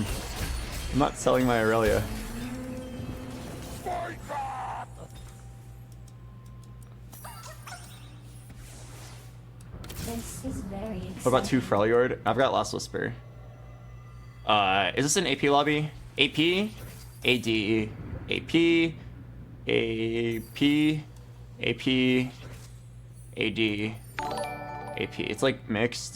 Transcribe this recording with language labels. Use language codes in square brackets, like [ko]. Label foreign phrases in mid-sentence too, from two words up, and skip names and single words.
[en] I'm not selling my Irelia. This is very exciting. What about 2 Freljord? I've got Last Whisper. Is this an AP lobby? AP? AD. AP. AP. AP. AD. AP. It's like mixed.